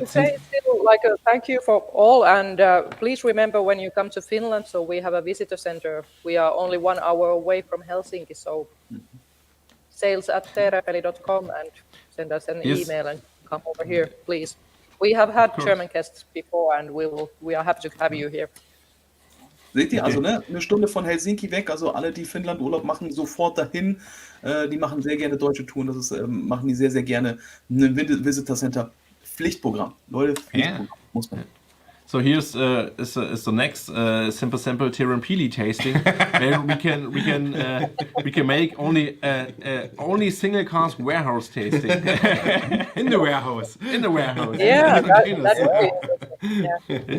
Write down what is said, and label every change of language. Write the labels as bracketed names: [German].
[English] to say still, like, thank you for all, and please remember when you come to Finland, so we have a visitor center. We are only 1 hour away from Helsinki, so sales@teerenpeli.com and send us an Yes. email and come over here, please. We have had German guests before, and we are happy to have you here. [German] Seht ihr, also ne, eine Stunde von Helsinki weg, also alle, die Finnland Urlaub machen, sofort dahin. Die machen sehr gerne deutsche Touren, das ist, machen die sehr, sehr gerne. Ein Visitor Center Pflichtprogramm. Leute, Pflichtprogramm, muss man. [English] So here's is the next simple sample Teerenpeli tasting, where we can make only single cask warehouse tasting in the warehouse. in the warehouse. Yeah, In the that containers. would be interesting.